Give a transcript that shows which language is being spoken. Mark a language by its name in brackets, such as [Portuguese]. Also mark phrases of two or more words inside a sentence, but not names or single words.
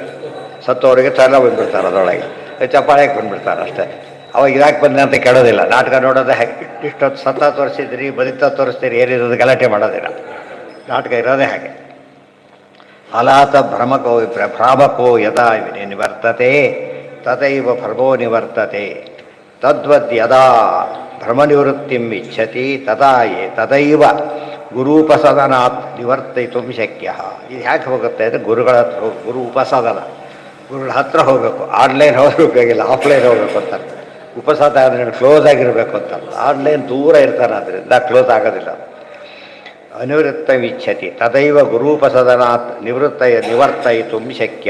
[Kannada] ಸತ್ತವರಿಗೆ ಎಲ್ಲ ಬಂದುಬಿಡ್ತಾರೆ, ಅದರೊಳಗೆ ಚಪ್ಪಾಳೆಗೆ ಬಂದುಬಿಡ್ತಾರೆ ಅಷ್ಟೇ. ಅವಾಗ ಇದಾಕೆ ಬಂದ ಅಂತ ಕೇಳೋದಿಲ್ಲ. ನಾಟಕ ನೋಡೋದು ಇಷ್ಟೊತ್ತು ಸತ್ತ ತೋರಿಸಿದ್ರಿ, ಬದುಕ್ತಾ ತೋರಿಸ್ತೀರಿ, ಏನಿರೋದು ಗಲಾಟೆ ಮಾಡೋದಿಲ್ಲ. ನಾಟಕ ಇರೋದೇ ಹಾಗೆ. [Sanskrit] ಅಲಾತ ಭ್ರಾಮಕೋ ಯದಾ ನಿವರ್ತತೆ ತದೈವ ಭ್ರಮೋ ನಿವರ್ತತೆ. ತದ್ವದ್ ಯದಾ ಭ್ರಮನಿವೃತ್ತಿಂ ಇಚ್ಛತಿ ತದೈವ ಗುರೂಪಸದನಾತ್ ನಿವರ್ತಯಿತು ಶಕ್ಯ. [Kannada] ಇದು ಯಾಕೆ ಹೋಗುತ್ತೆ ಅಂದರೆ ಗುರುಗಳ ಹತ್ರ ಗುರು ಉಪಸಾದನ, ಗುರುಗಳ ಹತ್ರ ಹೋಗಬೇಕು. ಆನ್ಲೈನ್ ಹೋಗಬೇಕಾಗಿಲ್ಲ, ಆಫ್ಲೈನ್ ಹೋಗ್ಬೇಕು ಅಂತ. ಉಪಸಾದ ಅಂದರೆ ಕ್ಲೋಸ್ ಆಗಿರಬೇಕು ಅಂತ. ಆನ್ಲೈನ್ ದೂರ ಇರ್ತಾನೆ, ಅದರಿಂದ ಕ್ಲೋಸ್ ಆಗೋದಿಲ್ಲ. [Sanskrit] ಅನಿವೃತ್ತಂ ಇಚ್ಛತಿ ತದೈವ ಗುರೂಪಸದನಾತ್ ನಿವರ್ತಯಿತು ಶಕ್ಯ.